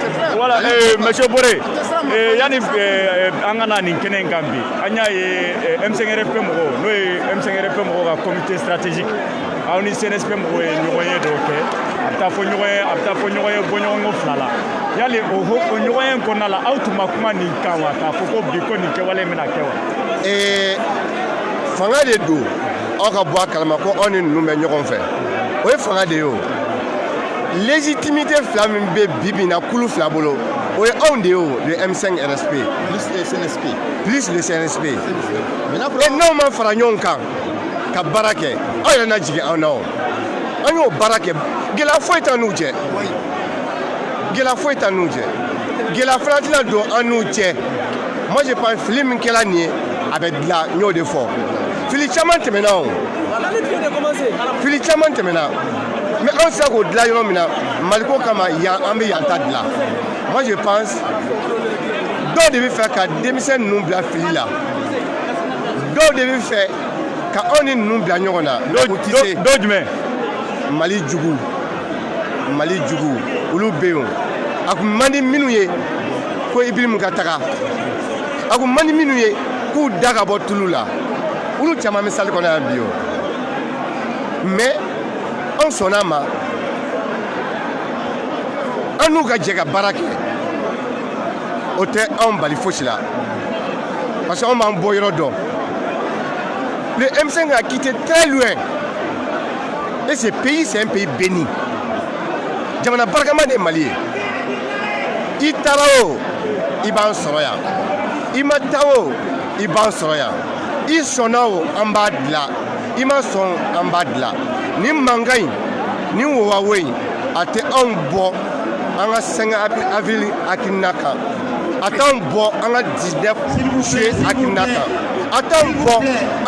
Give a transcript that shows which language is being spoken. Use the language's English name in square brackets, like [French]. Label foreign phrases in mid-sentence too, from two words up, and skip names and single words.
[French] voilà monsieur [Bambara] Boré yanni an ka na nin kɛnɛ in kan bi an y'a ye M5RFP mɔgɔw n'o ye M5RFP mɔgɔw ka [French] comité stratégique [Bambara] aw ni CNSP mɔgɔw ye ɲɔgɔnye dɔw kɛ a bɛ taa fɔ ɲɔgɔn ye bɔɲɔgɔnko 2 la yali o ɲɔgɔnye in kɔnɔna la aw tun ma kuma nin kan wa k'a fɔ ko bi ko nin kɛwale in bɛna kɛ wa. fanga de don aw ka bɔ a kalama ko aw ni ninnu bɛ ɲɔgɔn fɛ o ye fanga de ye o légitimité fila min bɛ bi bi in na kulu fila bolo o ye anw de ye o [French] le M5RSP plus le CNSP et [Bambara] n'aw ma fara ɲɔgɔn kan ka baara kɛ aw yɛrɛ na jigin an na o an y'o baara kɛ gɛlɛya foyi t'an n'u cɛ gɛlɛya fana tɛna don an n'u cɛ [French] moi je pense [Bambara] fili min kɛra nin ye a bɛ dilan n y'o de fɔ fili caman tɛmɛna o mais an sera k'o dilan yɔrɔ min na maliko kama yan an bɛ yan ta dilan [French] moi je pense [Bambara] dɔw de bɛ fɛ ka denmisɛn ninnu bila fili la dɔw de bɛ fɛ ka anw ni ninnu bila ɲɔgɔn na o tɛ se dɔw jumɛn mali jugu olu bɛ yen a kun man di minnu ye ko Ibirimu ka taga a kun man di minnu ye k'u da ka bɔ tulu la olu caman bɛ sali kɔnɔ yan bi o mais an sɔnna a ma an n'u ka jɛ ka baara kɛ o tɛ anw bali fosi la [French] parce que [Bambara] anw b'an bɔ yɔrɔ dɔn [French] le M5 a quitté très loin et ce pays c'est un pays béni [Bambara] jamana barikama de ye Mali ye i taara o i b'an sɔrɔ yan i ma taa o i b'an sɔrɔ yan i sɔnna o an b'a dilan i ma sɔn an b'a dilan nin mankan in nin wowawo in a tɛ anw bɔ an ka 5 avril hakilina kan a t'anw bɔ an ka 19 juillet hakilina kan a t'anw bɔ an